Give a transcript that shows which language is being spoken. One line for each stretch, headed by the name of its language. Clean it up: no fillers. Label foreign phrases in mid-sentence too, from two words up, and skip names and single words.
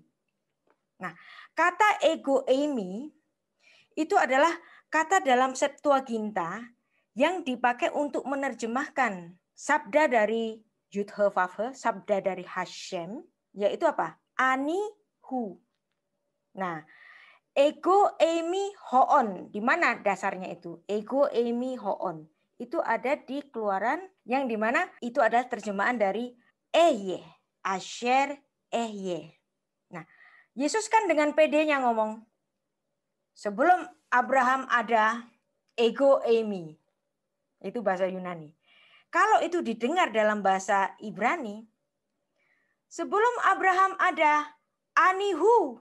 Indonesian: Nah, kata
Greek: ἐγώ εἰμι
Indonesian: itu adalah kata dalam Septuaginta yang dipakai untuk menerjemahkan sabda dari Yud-He-Vav-He, sabda dari Hashem, yaitu apa?
Hebrew: אני הוא.
Greek: Nah, ἐγώ εἰμι ὁ ὤν.
Indonesian: Di mana dasarnya itu?
Greek: ἐγώ εἰμι ὁ ὤν.
Indonesian: Itu ada di Keluaran yang di mana itu adalah terjemahan dari
Hebrew: אהיה אשר אהיה.
Indonesian: Nah, Yesus kan dengan PD-nya ngomong, sebelum Abraham ada,
Greek: ἐγώ εἰμι.
Indonesian: Itu bahasa Yunani. Kalau itu didengar dalam bahasa Ibrani, sebelum Abraham ada, anihu.